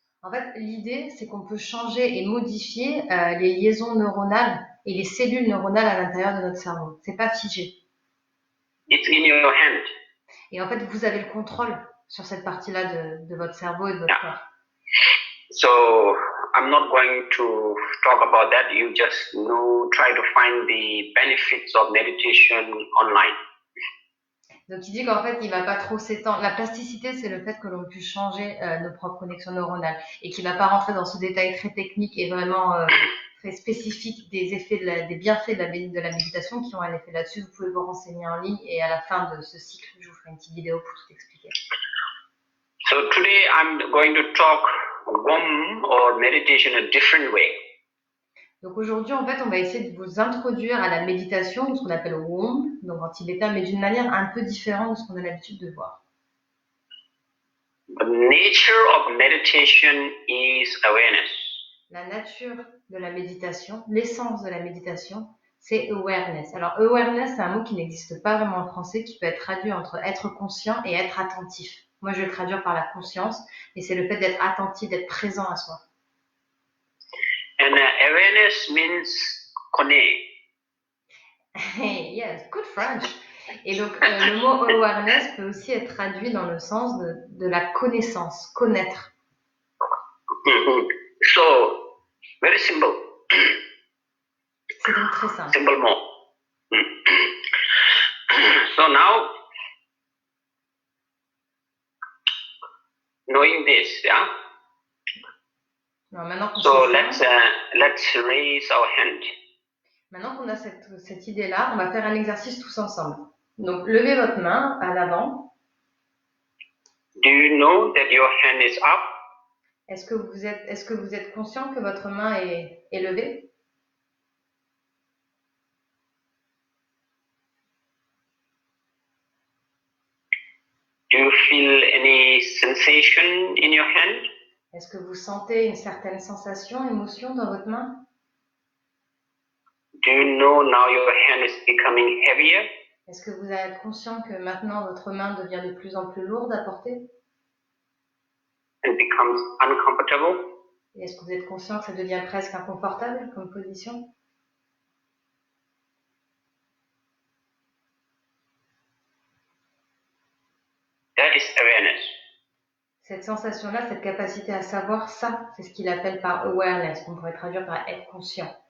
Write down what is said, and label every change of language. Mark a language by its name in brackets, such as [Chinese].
[French] En fait, l'idée, c'est qu'on peut changer et modifier les liaisons neuronales et les cellules neuronales à l'intérieur de notre cerveau. C'est pas figé. [English] It's in your hand. [French] Et en fait, vous avez le contrôle sur cette partie-là de votre cerveau et de votre corps. [English] So I'm not going to talk about that. You just try to find the benefits of meditation online. [French] Donc il dit qu'en fait, il va pas trop s'étendre. La plasticité, c'est le fait que l'on puisse changer nos propres connexions neuronales et qu'il va pas rentrer dans ce détail très technique et vraiment très spécifique des effets, des bienfaits de la méditation qui ont un effet là-dessus. Vous pouvez vous renseigner en ligne et à la fin de ce cycle, je vous ferai une petite vidéo pour tout expliquer. [English] So today I'm going to talk Gom or meditation a different way. [French] Donc aujourd'hui, en fait, on va essayer de vous introduire à la méditation, ou ce qu'on appelle Wom, donc en tibétain, mais d'une manière un peu différente de ce qu'on a l'habitude de voir. [English] The nature of meditation is awareness. [French] La nature de la méditation, l'essence de la méditation, c'est awareness. Alors awareness, c'est un mot qui n'existe pas vraiment en français, qui peut être traduit entre être conscient et être attentif. Moi, je vais le traduire par la conscience, et c'est le fait d'être attentif, d'être présent à soi. [English] And awareness means connaître. Yes, good French. [French] Et donc, le mot awareness peut aussi être traduit dans le sens de la connaissance, connaître. [English] So, very simple. [French] C'est donc très simple. Simplement. [English] So now, knowing this, yeah. [French] Alors, maintenant qu'on [English] So [French] sait ça, [English] let's raise our hand. [French] Maintenant qu'on a cette idée-là, on va faire un exercice tous ensemble. Donc, levez votre main à l'avant. [English] Do you know that your hand is up? [French] Est-ce que vous êtes conscient que votre main est levée? [English] Do you feel any sensation in your hand? [French] Est-ce que vous sentez une certaine sensation, émotion dans votre main? [English] Do you know now your hand is becoming heavier? [French] Est-ce que vous êtes conscient que maintenant votre main devient de plus en plus lourde à porter? [English] And becomes uncomfortable? [French] Et est-ce que vous êtes conscient que ça devient presque inconfortable comme position? [English] That is awareness. [French] Cette sensation-là, cette capacité à savoir ça, c'est ce qu'il appelle par awareness, qu'on pourrait traduire par être conscient.